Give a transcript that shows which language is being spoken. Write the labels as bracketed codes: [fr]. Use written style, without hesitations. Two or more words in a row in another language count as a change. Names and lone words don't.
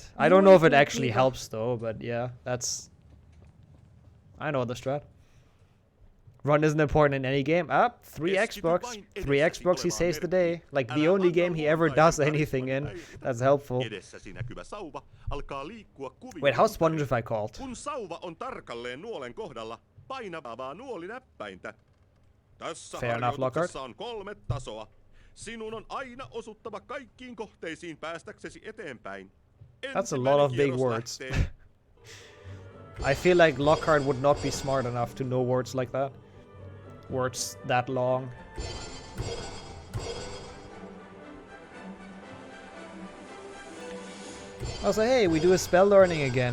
[en] I don't know if it actually helps though, but yeah, that's... I know the strat. Run isn't important in any game. 3 Xbox. 3 Xbox, he saves the day. Like, the only game he ever does anything in. That's helpful. Wait, how's Spongify called? [fi] Kun sauva on tarkalleen nuolen kohdalla, painavaa nuolinäppäintä. Tässä harjoituksessa on 3 tasoa. Sinun on aina osuttava kaikkiin kohteisiin päästäksesi eteenpäin. [en] That's a lot of big words. I feel like Lockhart would not be smart enough to know words like that. Words that long. Also, hey, we do a spell learning again.